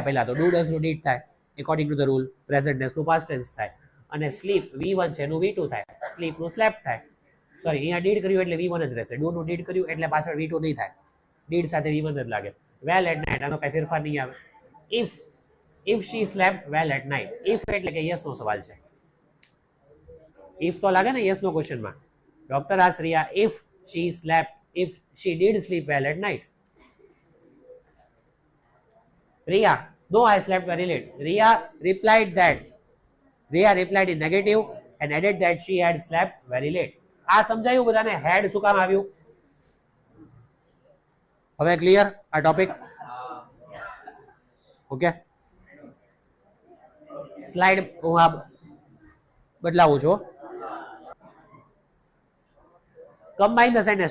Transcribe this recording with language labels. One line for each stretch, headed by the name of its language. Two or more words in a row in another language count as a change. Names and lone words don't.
Gujarati: પહેલા તો
English: do does
Gujarati: નું ડીડ થાય
English: according to the rule. present tense
Gujarati: નું
English: past tense
Gujarati: થાય અને સ્લીપ V1 છે એનું V2 થાય. સ્લીપ નું સ્લેપ્ટ થાય. સોરી, અહીંયા ડીડ કર્યું એટલે V1 જ રહેશે. ડુ નું ડીડ કર્યું એટલે પાછળ V2 નહીં થાય. ડીડ સાથે V1 જ લાગે.
English: well at night
Gujarati: આનો કઈ ફેરફાર નહીં આવે.
English: ઇફ she slept well at night.
Gujarati: ઇફ એટલે કે યસ નો સવાલ છે. ઇફ તો લાગે ને યસ નો ક્વેશ્ચન માં.
English: Doctor asked Riya if she did sleep well at night. Riya, no, I slept very late. Riya replied in negative and added that she had slept very late.
Gujarati: આ સમજાયું બધાને? હેડ શું કામ આવ્યું? હવે ક્લિયર આ ટોપિક? ઓકે, સ્લાઇડ હું આ બદલાવું છું.
English: Combine the sentence.